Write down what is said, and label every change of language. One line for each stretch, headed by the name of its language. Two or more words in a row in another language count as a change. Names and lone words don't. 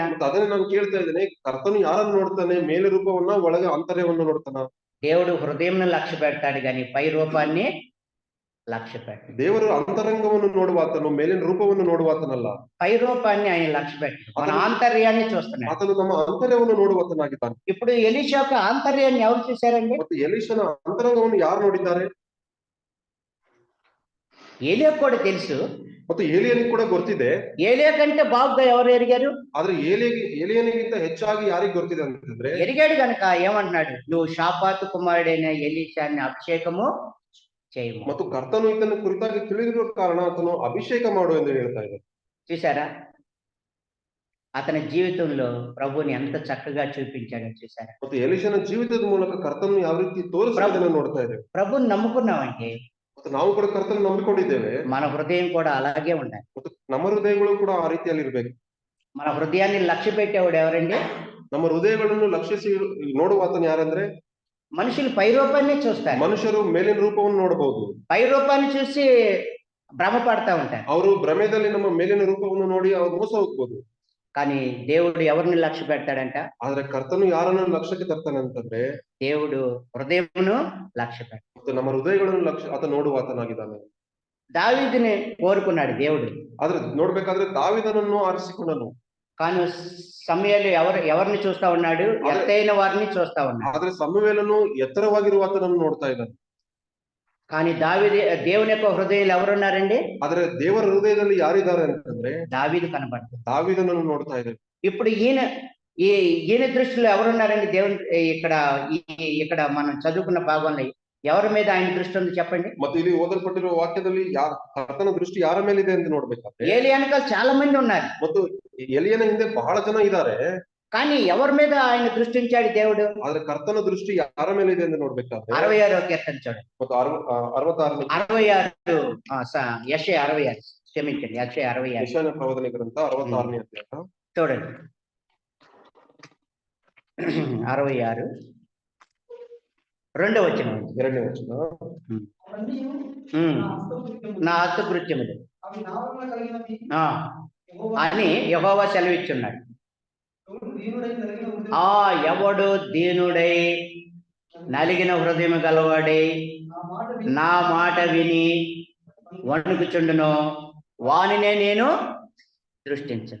Kannada: ಮತ್ತು ಅದನ್ನೇ ನಾನು ಕೇಳ್ತಾ ಇದ್ದೇನೆ, ಕರ್ತನು ಯಾರನ್ನು ನೋಡ್ತಾನೆ? ಮೇಲೆ ರೂಪವನ್ನ, ಒಳಗೆ ಆಂತರ್ಯವನ್ನು ನೋಡ್ತಾನ?
Telugu: దేవుడు హృదయం లక్ష్య పెడతాడు కానీ పై రూపాన్ని లక్ష్య పెట్టాడు.
Kannada: ದೇವರು ಅಂತರಂಗವನ್ನು ನೋಡುವಾತನು, ಮೇಲಿನ ರೂಪವನ್ನು ನೋಡುವಾತನಲ್ಲ.
Telugu: పై రూపాన్ని ఆయన లక్ష్య పెట్టాడు, మన ఆంతర్యాన్ని చూస్తున్నాడు.
Kannada: ಆತನು ನಮ್ಮ ಅಂತರ್ಯವನ್ನು ನೋಡುವಾತನಾಗಿದ್ದಾನೆ.
Telugu: ఇప్పుడు ఎలీషా యొక్క ఆంతర్యాన్ని ఎవరు చూశారండి?
Kannada: ಮತ್ತು ಎಲೀಷನ ಅಂತರಂಗವನ್ನು ಯಾರು ನೋಡಿದ್ದಾರೆ?
Telugu: ఏలియాకు కూడా తెలుసు
Kannada: ಮತ್ತು ಏಲಿಯನಿಗೆ ಕೂಡ ಗೊತ್ತಿದೆ.
Telugu: ఏలియా కంటే బాగుగా ఎవరు ఎరిగారు?
Kannada: ಆದ್ರೆ ಏಲಿಯನಿಗಿಂತ ಹೆಚ್ಚಾಗಿ ಯಾರಿಗೆ ಗೊತ್ತಿದೆ ಅಂತಂದ್ರೆ,
Telugu: ఎరిగాడు గనక ఏమంటున్నాడు, నువ్వు షాపాతు కుమారుడైన ఎలీషాని అభిషేకము చేయము.
Kannada: ಮತ್ತು ಕರ್ತನು ಇದನ್ನು ಕುರಿತಾಗಿ ತಿಳಿದಿರುವ ಕಾರಣ ಆತನು ಅಭಿಷೇಕ ಮಾಡು ಎಂದು ಹೇಳ್ತಾ ಇದ್ದಾನೆ.
Telugu: చూసారా, అతని జీవితంలో ప్రభుని ఎంత చక్కగా చూపించాడో చూసారా.
Kannada: ಮತ್ತು ಎಲಿಷನ ಜೀವಿತದ ಮೂಲಕ ಕರ್ತನನ್ನು ಯಾವ ರೀತಿ ತೋರಿಸೋದನ್ನ ನೋಡ್ತಾ ಇದ್ದೇವೆ.
Telugu: ప్రభుని నమ్ముకున్నామంటే
Kannada: ಮತ್ತು ನಾವು ಕೂಡ ಕರ್ತನ ನಂಬಿಕೊಂಡಿದ್ದೇವೆ.
Telugu: మన హృదయం కూడా అలాగే ఉండాలి.
Kannada: ಮತ್ತು ನಮ್ಮ ಹೃದಯಗಳು ಕೂಡ ಆ ರೀತಿಯಲ್ಲಿ ಇರ್ಬೇಕು.
Telugu: మన హృదయాన్ని లక్ష్య పెట్టేవాడు ఎవరండి?
Kannada: ನಮ್ಮ ಹೃದಯಗಳನ್ನು ಲಕ್ಷಿಸಿ ನೋಡುವ ಆತನು ಯಾರಂದ್ರೆ,
Telugu: మనుషులు పై రూపాన్ని చూస్తారు.
Kannada: ಮನುಷ್ಯರು ಮೇಲಿನ ರೂಪವನ್ನು ನೋಡಬಹುದು.
Telugu: పై రూపాన్ని చూసి భ్రమపడతా ఉంటారు.
Kannada: ಅವರು ಭ್ರಮೆದಲ್ಲಿ ನಮ್ಮ ಮೇಲಿನ ರೂಪವನ್ನು ನೋಡಿ ಅವ್ರು ಮೋಸ ಹೋಗ್ಬೋದು.
Telugu: కానీ దేవుడు ఎవరిని లక్ష్య పెడతాడంట?
Kannada: ಆದ್ರೆ ಕರ್ತನು ಯಾರನ್ನು ಲಕ್ಷ್ಯಕ್ಕೆ ತರ್ತಾನೆ ಅಂತಂದ್ರೆ,
Telugu: దేవుడు హృదయమును లక్ష్య పెడతాడు.
Kannada: ಮತ್ತು ನಮ್ಮ ಹೃದಯಗಳನ್ನು ಆತ ನೋಡುವ ಆತನಾಗಿದ್ದಾನೆ.
Telugu: దావీదుని కోరుకున్నాడు దేవుడు.
Kannada: ಆದ್ರೆ ನೋಡ್ಬೇಕಾದ್ರೆ ದಾವೀದನನ್ನು ಆರಿಸಿಕೊಂಡನು.
Telugu: కానీ సమూయేలు ఎవరిని చూస్తా ఉన్నాడు? ఎత్తైన వారిని చూస్తా ఉన్నాడు.
Kannada: ಆದ್ರೆ ಸಮುವೇಲನು ಎತ್ತರವಾಗಿರುವ ಆತನನ್ನು ನೋಡ್ತಾ ಇದ್ದಾನೆ.
Telugu: కానీ దేవుని యొక్క హృదయంలో ఎవరున్నారండి?
Kannada: ಆದ್ರೆ ದೇವರ ಹೃದಯದಲ್ಲಿ ಯಾರಿದ್ದಾರೆ ಅಂತಂದ್ರೆ
Telugu: దావీదు కనబడుతుంది.
Kannada: ದಾವೀದನನ್ನು ನೋಡ್ತಾ ಇದ್ದಾರೆ.
Telugu: ఇప్పుడు ఈయన దృష్టిలో ఎవరున్నారండి? దేవుని ఇక్కడ మనం చదువుకున్న భాగంలో ఎవరి మీద ఆయన దృష్టి ఉంది చెప్పండి.
Kannada: ಮತ್ತು ಇಲ್ಲಿ ಓದಲ್ಪಟ್ಟಿರುವ ವಾಕ್ಯದಲ್ಲಿ ಕರ್ತನ ದೃಷ್ಟಿ ಯಾರ ಮೇಲಿದೆ ಅಂತ ನೋಡ್ಬೇಕಾದ್ರೆ,
Telugu: ఏలి వెనకాల చాలా మంది ఉన్నారు.
Kannada: ಮತ್ತು ಎಲಿಯನ ಹಿಂದೆ ಬಹಳ ಜನ ಇದ್ದಾರೆ.
Telugu: కానీ ఎవరి మీద ఆయన దృష్టి ఉంచాడు దేవుడు?
Kannada: ಆದ್ರೆ ಕರ್ತನ ದೃಷ್ಟಿ ಯಾರ ಮೇಲೆ ಇದೆ ಅಂತ ನೋಡ್ಬೇಕಾದ್ರೆ
Telugu: 66వ కీర్తన చూడండి.
Kannada: ಮತ್ತು 66
Telugu: యెషయా 66, క్షమించండి, యెషయా 66
Kannada: ಯೆಶಾಯನ ಪ್ರವಾದನೆ ಗ್ರಂಥ 66ನೇ ಅಧ್ಯಾಯ
Telugu: చూడండి. 66 2వ వచనం.
Kannada: 2ನೇ ವಚನ.
Telugu: అవన్నీ ఉమ్. నా హస్తకృత్యములు, నా హస్తకృత్యములు అవి నా వలన కలిగినవి. ఆ యెహోవా అని యెహోవా సెలవిచ్చున్నాడు. ఎవడు దీనుడై నలిగిన హృదయం, ఎవడు దీనుడై నలిగిన హృదయం గలవాడై నా మాట విని వణుకుచుండును వానినే నేను ದೃಷ್ಟಿಂಚನು.